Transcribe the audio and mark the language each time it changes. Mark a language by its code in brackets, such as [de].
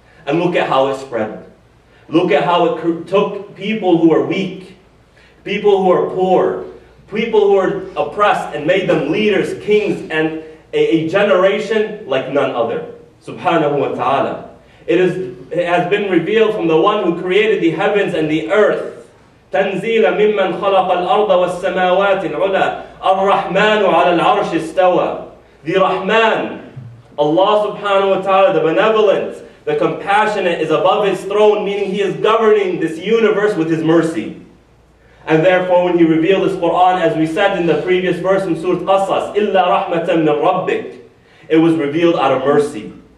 [en] And look at how it spread. Look at how it took people who are weak, people who are poor, people who are oppressed, and made them leaders, kings, and a generation like none other. Subhanahu wa ta'ala. It has been revealed from the one who created the heavens and the earth. [ar] تنزيلا ممن خلق الأرض والسماوات العلى الرحمن على العرش استوى. [en] The Rahman, Allah subhanahu wa ta'ala, the benevolent, the compassionate, is above His throne, meaning He is governing this universe with His mercy. And therefore, when He revealed this Quran, as we said in the previous verse in Surah Qasas, [ar] إِلَّا رَحْمَةً مِّن رَبِّكَ, [en] it was revealed out of mercy.